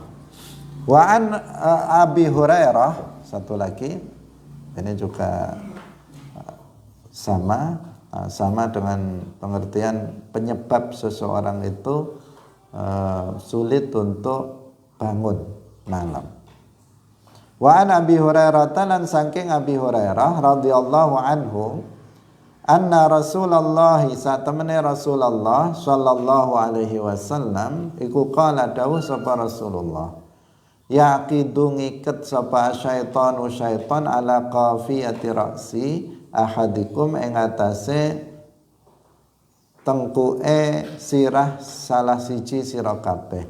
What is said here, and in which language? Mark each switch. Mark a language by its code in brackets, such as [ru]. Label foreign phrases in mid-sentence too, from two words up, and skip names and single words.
[ar] Wa an Abi Hurairah, [id] satu lagi ini juga sama dengan pengertian penyebab seseorang itu sulit untuk bangun malam. [ar] Wa an Abi Hurairah, [jv] lan saking Abi Hurairah [ar] radhiyallahu anhu, anna Rasulullah [jv] satamene Rasulullah [ar] sallallahu alaihi wasallam [jv] iku qala dawuh sapa Rasulullah, yaqidu ngiket sapa syaitanu syaitan [ar] ala qafiyati ra'si ahadikum [jv] ing atase tengkuke sirah salah siji sira kabeh.